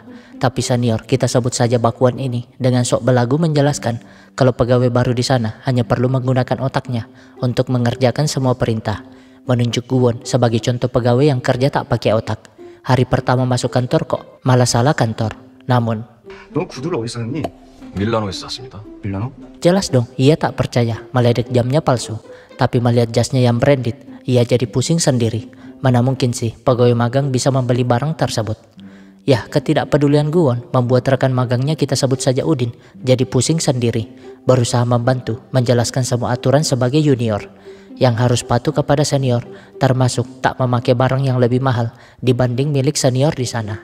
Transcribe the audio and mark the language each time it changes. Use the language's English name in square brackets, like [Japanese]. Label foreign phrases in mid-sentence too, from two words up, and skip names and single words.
[Indonesian] Tapi senior, kita sebut saja Bakwan ini, dengan sok belagu menjelaskan kalau pegawai baru di sana hanya perlu menggunakan otaknya untuk mengerjakan semua perintah. Menunjuk Guwon sebagai contoh pegawai yang kerja tak pakai otak. Hari pertama masuk kantor kok malah salah kantor. Namun [Korean] 너 구두를 어디서 샀니? 밀라노에서 샀습니다. 밀라노? [Indonesian] jelas dong ia tak percaya, meledek jamnya palsu. Tapi melihat jasnya yang branded, ia jadi pusing sendiri. Mana mungkin sih pegawai magang bisa membeli barang tersebut. Ya, ketidakpedulian Guwon membuat rekan magangnya, kita sebut saja Udin, jadi pusing sendiri. Berusaha membantu menjelaskan semua aturan sebagai junior yang harus patuh kepada senior, termasuk tak memakai barang yang lebih mahal dibanding milik senior di sana.